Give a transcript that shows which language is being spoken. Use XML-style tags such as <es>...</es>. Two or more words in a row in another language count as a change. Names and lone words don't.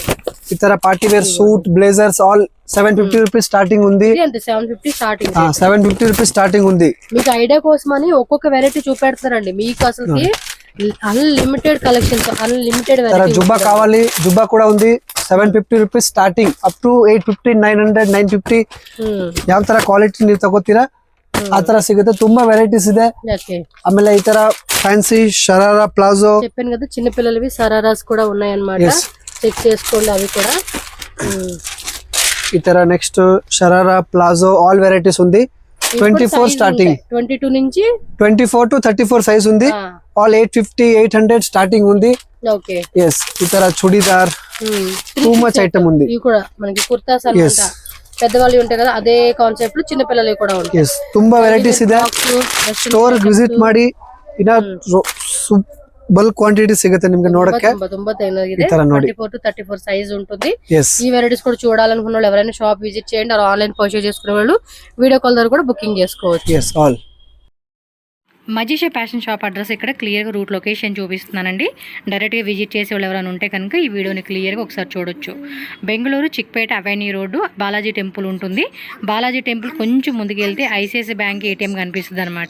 <te>ఇతర</te> <en>party wear suit, blazers all 750 rupees starting</en> <te>ఉంది. 750 స్టార్టింగ్. 750</te> <en>rupees starting</en> <te>ఉంది. మీకు ఐడియా కోసమని ఒక్కొక్క వెరైటీ చూపెడతారండి. మీకు అసలు</te> <en>unlimited collections, unlimited variety.</en> <te>జుబ్బా కావాలి, జుబ్బా కూడా ఉంది. 750</te> <en>rupees starting up to</en> <te>850, 900, 950.</te> <kn>ಯಾವ ತರ ಕ್ವಾಲಿಟಿ ನೀವು ತಗೋತೀರಾ ಆ ತರ ಸಿಗುತ್ತೆ. ತುಂಬಾ ವೆರೈಟೀಸ್ ಇದೆ. ಆಮೇಲೆ ಈ ತರ ಫ್ಯಾನ್ಸಿ ಶರಾರಾ ಪ್ಲಾಜೋ</kn> <te>చెప్పాను కదా, చిన్న పిల్లలవి సరారాస్ కూడా ఉన్నాయన్నమాట. చెక్ చేసుకోండి అవి కూడా. ఈ ತರ నెక్స్ట్ షరారా ప్లాజో</te> <en>all varieties</en> <te>ఉంది. 24 స్టార్టింగ్, 22 నుంచి 24 to 34 సైజ్ ఉంది. ఆల్ 850, 800 స్టార్టింగ్ ఉంది. ఓకే, yes. ఇతర చుడిదార్</te> <en>too much item</en> <te>ఉంది. ఇవి కూడా మనకి కుర్తాస్ అన్నమాట. పెద్దవాళ్ళు ఉంటాయి కదా, అదే కాన్సెప్ట్ లో చిన్న పిల్లలు కూడా ఉంటాయి.</te> <kn>yes, ತುಂಬಾ ವೆರೈಟೀಸ್ ಇದೆ.</kn> <en>store visit</en> <kn>ಮಾಡಿ, ಇನ್ನ</kn> <en>bulk quantity</en> <kn>ಸಿಗುತ್ತೆ ನಿಮಗೆ ನೋಡಕ್ಕೆ.</kn> <te>24 to 34 సైజ్ ఉంటుంది. ఈ వెరైటీస్ కూడా చూడాలనుకున్న వాళ్ళు ఎవరైనా</te> <en>shop visit</en> <te>చేయండి. అలా</te> <en>online purchase</en> <te>చేసుకునే వాళ్ళు</te> <en>video call</en> <te>ద్వారా కూడా బుకింగ్ చేసుకోవచ్చు.</te> <en>yes, all.</en> <te>మజీషా ఫ్యాషన్ షాప్ అడ్రస్ ఇక్కడ క్లియర్గా</te> <en>route location</en> <te>చూపిస్తున్నానండి. డైరెక్ట్గా విజిట్ చేసే వాళ్ళు ఎవరైనా ఉంటే కనుక ఈ వీడియోని క్లియర్గా ఒకసారి చూడొచ్చు. బెంగళూరు చిక్పేట అవెన్యూ రోడ్డు బాలాజీ టెంపుల్ ఉంటుంది. బాలాజీ టెంపుల్ కొంచెం ముందుకు వెళ్తే ఐసిఐసిఐ బ్యాంక్ ఏటీఎం కనిపిస్తుంది అనమాట.</te>